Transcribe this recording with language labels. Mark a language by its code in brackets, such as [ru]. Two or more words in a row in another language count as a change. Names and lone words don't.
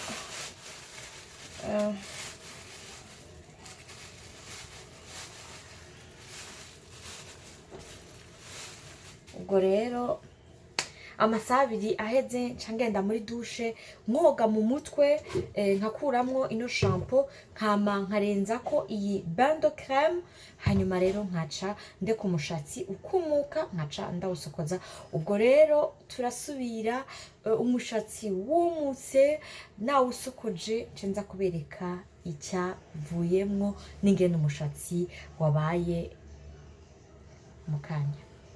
[rn] ubwo rero amasaha abiri aheze nca ngenda muri dushe mwoga mu mutwe, nkakuramwo ino shampoo nkama nkarenza ko iyi [fr] bain de crème, [rn] hanyuma rero nkaca ndeka umushatsi ukumuka nkaca ndawusokoza. Ubwo rero turasubira umushatsi wumutse nawusokoje nza kubereka icyavuyemwo n'ingene umushatsi wabaye mu kanya.